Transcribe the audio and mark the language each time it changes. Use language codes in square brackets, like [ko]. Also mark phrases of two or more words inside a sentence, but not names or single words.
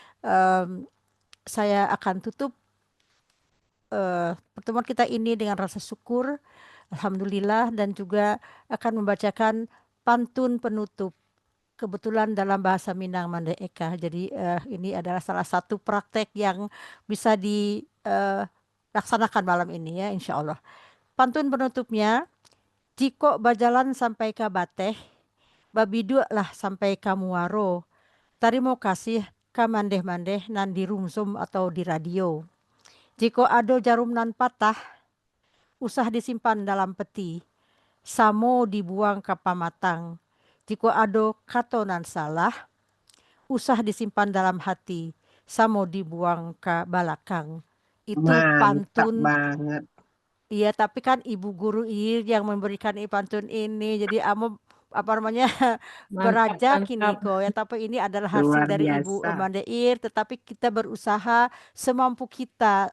[id] Saya akan tutup pertemuan kita ini dengan rasa syukur, alhamdulillah, dan juga akan membacakan pantun penutup. Kebetulan dalam bahasa Minang Mande Eka. Jadi ini adalah salah satu praktek yang bisa dilaksanakan malam ini ya, insya Allah. Pantun penutupnya, [min] jiko bajalan sampai ke Bateh, babidu lah sampai ke Muaro. Tarimo kasih ka mandeh-mandeh nan di rumsum atau di radio. Jiko ado jarum nan patah, usah disimpan dalam peti. Samo dibuang ke pamatang. Jiko ado kato nan salah, usah disimpan dalam hati. Samo dibuang ke balakang. [id] Itu Mantap pantun. banget. Iya, tapi kan ibu guru yang memberikan pantun ini, jadi amo apa namanya berajak ini kok ya. Tapi ini adalah hasil Luar dari Ibu biasa. Mandeir. Tetapi kita berusaha semampu kita.